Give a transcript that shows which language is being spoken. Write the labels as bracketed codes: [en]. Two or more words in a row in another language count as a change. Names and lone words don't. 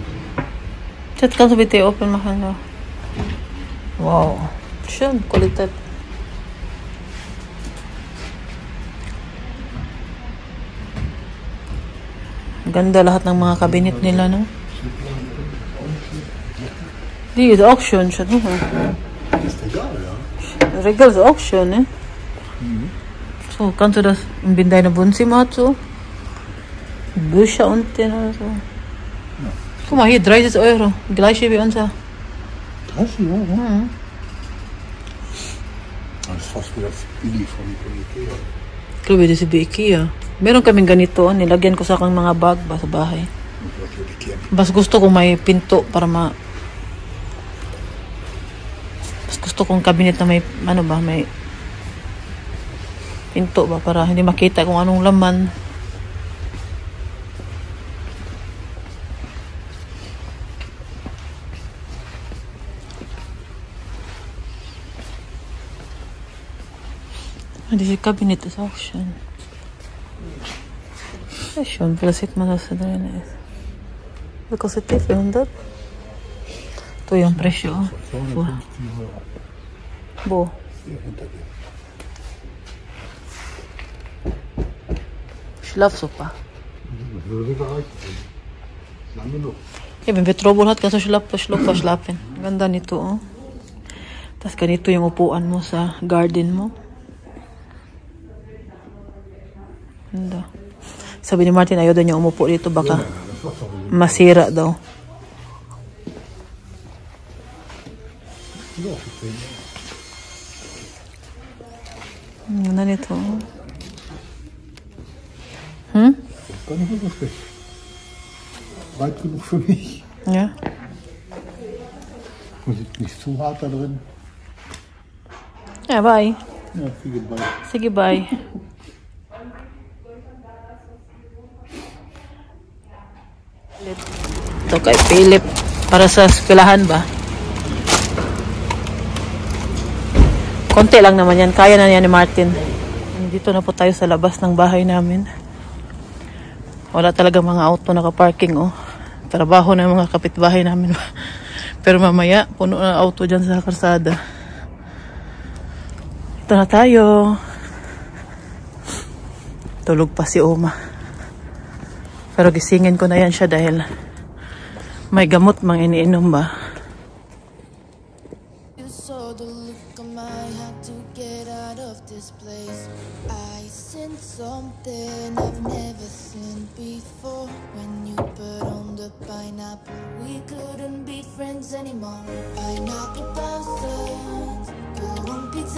[de] Chat, kannst du bitte open machen? Ja. Wow. Schön, Qualität. [tl] Ganda lahat ng mga kabinet nila, no? [de] Die is auch schön, schon. Ist egal, ja. Regal ist auch schön, ne? So, kannst du das in deinem Wohnzimmer so? Bücher unten oder so. Guck mal, hier 30 Euro. Gleiche wie unser. 30 Euro? Mhm. Das ist fast wieder billig von Ikea. [tl] Grabe, [en] this is IKEA. [tl] Meron kaming ganito, nilagyan ko sa akong mga bag ba sa bahay. Mas gusto ko may pinto para mas gusto kong cabinet na may, ano ba, may pinto ba para hindi makita kung anong laman. [de] Diese Kabinett ist auch schön. Ja, schön, vielleicht sieht man, was da drin ist. Wie kostet die? 400? [tl] Ito yung presyo. [de] 250 Euro. Bo. Hier hinter dir. Schlafsofa. Das würde gereicht. Lang genug. Ja, wenn wir Trouble hat, kannst du schlafen. [tl] Ganda nito, oh. Tapos ganito yung upuan mo sa garden mo. Ganda. Sabi ni Martin, ayaw daw niya umupo dito, baka masira daw. Ganda nito. [de] Gar nicht mehr so schlecht. Weit genug für mich. Ja. Und nicht zu hart da drin. Ja, bye. Ja, viel bei. [tl] Sige, bye. Ito kay Philip para sa eskwelahan ba? Konti lang naman yan. Kaya na yan ni Martin. Dito na po tayo sa labas ng bahay namin. Wala talaga mga auto nakaparking, oh. Trabaho na mga kapitbahay namin. Pero mamaya, puno na auto dyan sa karsada. Ito na tayo. Tulog pa si Oma. Pero gisingin ko na yan siya dahil may gamot mang iniinom ba. [en] You saw the look on my had to get out of this place. I seen something I've never seen before. When you put on the pineapple, we couldn't be friends anymore. Pineapple blossoms, go on pizza.